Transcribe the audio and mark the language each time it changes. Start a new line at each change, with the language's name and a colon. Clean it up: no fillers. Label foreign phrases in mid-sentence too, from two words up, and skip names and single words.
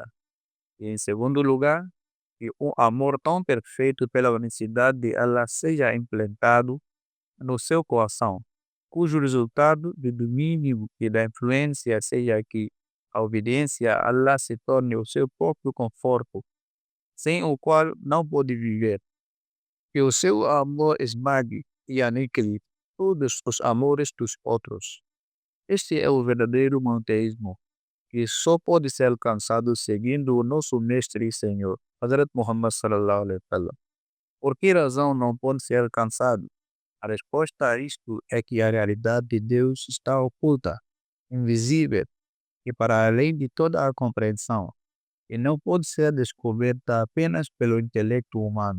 Portuguese: E, em segundo lugar, que um amor tão perfeito pela unicidade de Allah seja implantado no seu coração, cujo resultado do domínio e da influência seja que a obediência a Allah se torne o seu próprio conforto, sem o qual não pode viver. Que o seu amor esmague e aniquile todos os amores dos outros. Este é o verdadeiro monoteísmo, que só pode ser alcançado seguindo o nosso Mestre e Senhor, Hazrat Muhammad
Arabic: صلى الله عليه وسلم.
Portuguese: Por que razão não pode ser alcançado? A resposta a isto é que a realidade de Deus está oculta, invisível e para além de toda a compreensão, e não pode ser descoberta apenas pelo intelecto humano.